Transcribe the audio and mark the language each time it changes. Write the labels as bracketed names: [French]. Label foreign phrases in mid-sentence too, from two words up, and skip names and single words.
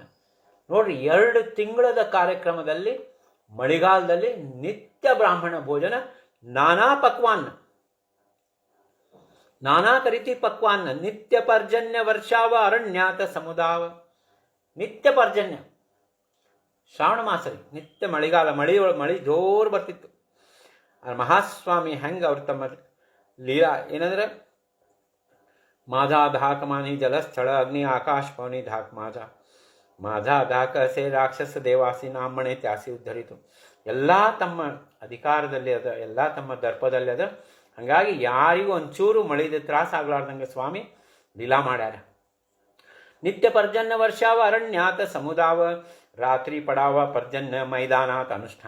[Kannada] ನೋಡ್ರಿ, 2 ತಿಂಗಳದ ಕಾರ್ಯಕ್ರಮದಲ್ಲಿ ಮಳೆಗಾಲದಲ್ಲಿ ನಿತ್ಯ ಬ್ರಾಹ್ಮಣ ಭೋಜನ, ನಾನಾ ಪಕ್ವಾನ್, ನಾನಾ ಕರಿತಿ ಪಕ್ವಾನ್. [Marathi] नित्य पर्जन्य वर्षाव अरण्यात समुदाव. [Kannada] ನಿತ್ಯ ಪರ್ಜನ್ಯ ಶ್ರಾವಣ ಮಾಸ ರೀ, ನಿತ್ಯ ಮಳೆಗಾಲ, ಮಳಿ ಜೋರು ಬರ್ತಿತ್ತು. ಮಹಾಸ್ವಾಮಿ ಹೆಂಗೆ ಅವ್ರು ತಮ್ಮ ಲೀಲಾ ಏನಂದ್ರೆ, [Marathi] माझा धाक मानी जलस्थळ अग्नि आकाश पवनी धाक माझा धाक असे राक्षस देवासी नामणे त्यासी उद्धरितु. [Kannada] ಎಲ್ಲ ತಮ್ಮ ಅಧಿಕಾರದಲ್ಲಿ ಅದ, ಎಲ್ಲ ತಮ್ಮ ದರ್ಪದಲ್ಲಿ ಅದ. ಹಾಗಾಗಿ ಯಾರಿಗೂ ಒಂಚೂರು ಮಳಿದ ತ್ರಾಸ ಆಗ್ಲಾರ್ದಂಗೆ ಸ್ವಾಮಿ ಲೀಲಾ ಮಾಡ್ಯಾರ. [Marathi] नित्य पर्जन्य वर्षाव अरण्यात समुदाव, रात्री पडाव पर्जन्य मैदानाथ अनुष्ठान.